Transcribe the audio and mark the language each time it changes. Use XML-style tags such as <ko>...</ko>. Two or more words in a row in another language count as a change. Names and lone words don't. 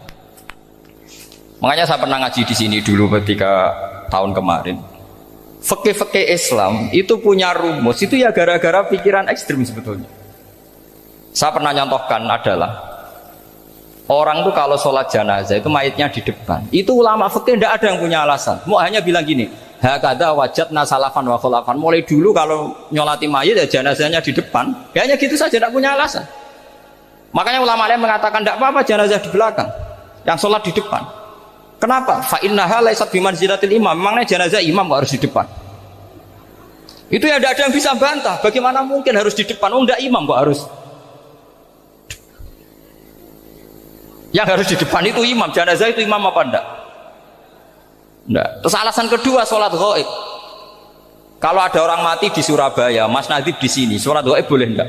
<id>Makanya saya pernah ngaji di sini dulu ketika tahun kemarin. Fikih Islam itu punya rumus, itu ya gara-gara pikiran ekstrim sebetulnya. Saya pernah nyontohkan adalah orang tuh kalau sholat jenazah itu mayitnya di depan. Itu ulama fikih tidak ada yang punya alasan. Mau hanya bilang gini,</id> <ar>هكذا وجدنا سلفا وخلفا.</ar> <id>Mulai dulu kalau nyolati mayit ya jenazahnya di depan. Ya hanya gitu saja, tidak punya alasan. Makanya ulama lain mengatakan tidak apa-apa jenazah di belakang, yang sholat di depan. Kenapa?</id> <ar>فإنها ليست بمنزلة الإمام.</ar> <id>Memangnya jenazah imam harus di depan? Itu ya tidak ada yang bisa bantah. Bagaimana mungkin harus di depan? Oh enggak, imam kok harus. Yang harus di depan itu imam, jenazah itu imam apa enggak? Enggak. Terus alasan kedua, sholat ghaib. Kalau ada orang mati di Surabaya, Mas Nadib di sini, sholat ghaib boleh enggak?</id>